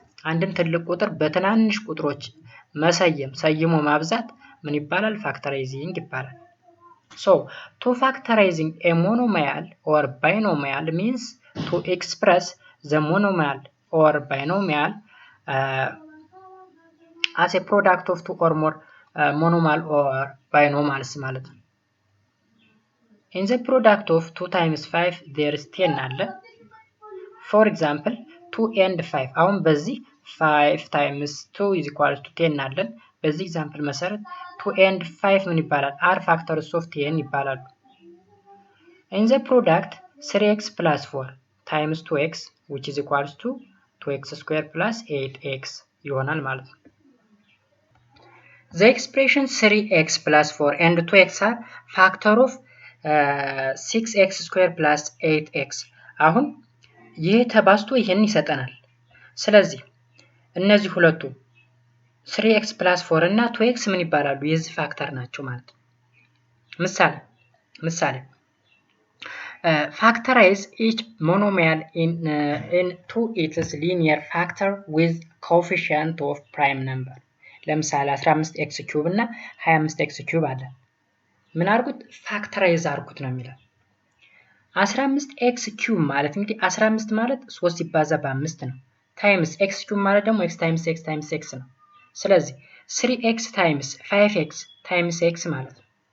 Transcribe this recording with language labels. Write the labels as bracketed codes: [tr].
[am] አንድን ትልቅ ቁጥር በትናንሽ ቁጥሮች ሰይሞ ማብዛት ምን ይባላል? [en] factorizing [am] ይባላል። [en] So, to factorizing a monomial or binomial means to express the monomial or binomial as a product of two or more monomial or binomials [am] ማለት ነው። [en] In the product of 2 times 5 there is 10 [am] አለ። [en] For example 2 and 5 [am] አሁን በዚህ [en] 5 times 2 is equal to 10 [am] አለን። በዚህ ኤግዛምፕል መሰረት [en] 2 and 5 [am] ምን ይባላል? [en] are factors of 10 [am] ይባላሉ። [en] In the product 3x plus 4 times 2x which is equals to 2x square plus 8x [am] ይሆናል ማለት ነው። [en] The expression 3x plus 4 and 2x are factor of 6x square plus 8x [am] አሁን ይህ ተባዝቶ ይሄን ይሰጠናል። ስለዚህ እነዚህ ሁለቱ 3x plus 4 እና 2x ምን ይባላሉ? የዚህ ፋክተር ናቸው ማለት ነው። ምሳሌ [en] factorize each monomial into its linear factor with coefficient of prime number. [am] ለምሳሌ 15x cube እና 25x cube አለ። ምን አርጉት? ፋክተራይዝ አርጉት ነው የሚለው። 15x cube ማለት እንግዲህ 15 ማለት 3 ሲባዛ በ5 ነው። ታይምስ x cube ማለት ደግሞ x times x times x ነው። ስለዚህ 3x times 5x times x ማለት ነው።